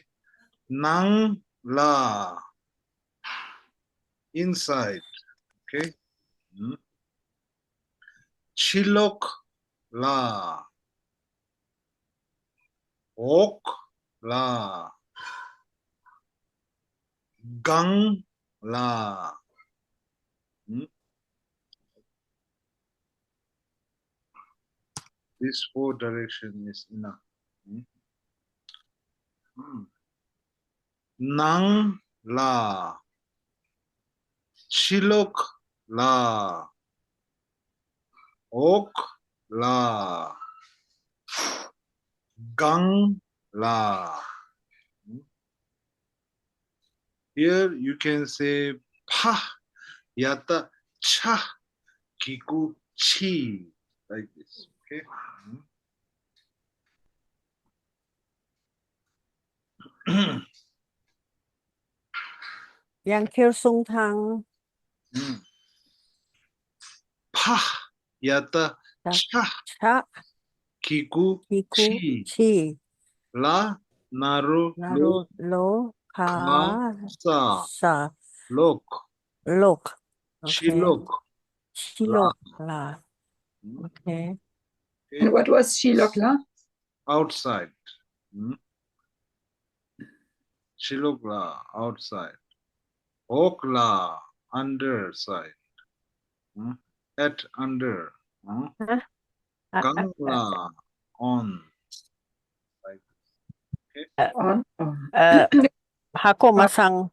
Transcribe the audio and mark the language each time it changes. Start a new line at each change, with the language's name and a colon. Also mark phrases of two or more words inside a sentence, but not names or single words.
Tibetan: Nang la.
English: Inside. Okay.
Tibetan: Chilok la. Ok la. Gang la.
English: This 4 direction is enough.
Tibetan: Nang la. Chilok la. Ok la. Gang la.
English: Here you can say
Tibetan: pa yata cha kiku chi,
English: like this. Okay.
Tibetan: Yang kêu sung thang. Pa yata cha kiku chi. La naru lo ka sa lok.
English: Okay.
Tibetan: Chilok la.
English: Okay. And what was
Tibetan: Shilok la?
English: Outside.
Tibetan: Chilok la
English: outside.
Tibetan: Ok la
English: underside. At under.
Tibetan: Gang la
English: on. Like okay. On.
Tibetan: Hako masang.